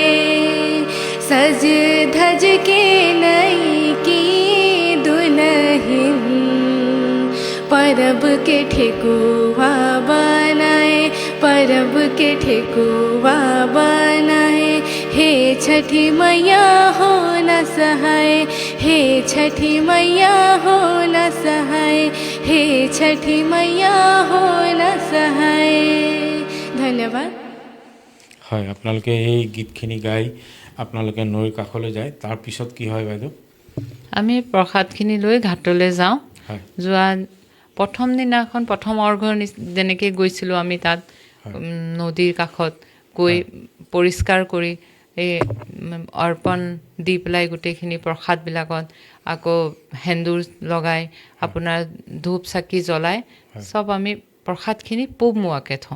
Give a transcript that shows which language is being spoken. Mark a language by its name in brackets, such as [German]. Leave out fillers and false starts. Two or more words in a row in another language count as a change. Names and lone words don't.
[Bhojpuri] सज धज के नई की दुल्हन, परब के ठेकुआ बनाए, परब के ठेकुआ बनाए। हे छठी मैया हो न सहाय, हे छठी मैया हो न सहाय, हे छठी मैया हो न सहाय। धन्यवाद। [Assamese] হয়, আপোনালোকে এই গীতখিনি গাই আপোনালোকে নৈৰ কাষলৈ যায়। তাৰপিছত কি হয় বাইদেউ? আমি প্ৰসাদখিনি লৈ ঘাটলৈ যাওঁ। যোৱা প্ৰথম দিনাখন প্ৰথম অৰ্ঘৰ যেনেকৈ গৈছিলোঁ আমি তাত নদীৰ কাষত গৈ পৰিষ্কাৰ কৰি এই অৰ্পণ দি পেলাই গোটেইখিনি প্ৰসাদবিলাকত আকৌ সেন্দুৰ লগাই আপোনাৰ ধূপ চাকি জ্বলাই চব আমি প্ৰসাদখিনি পূবমুৱাকৈ থওঁ।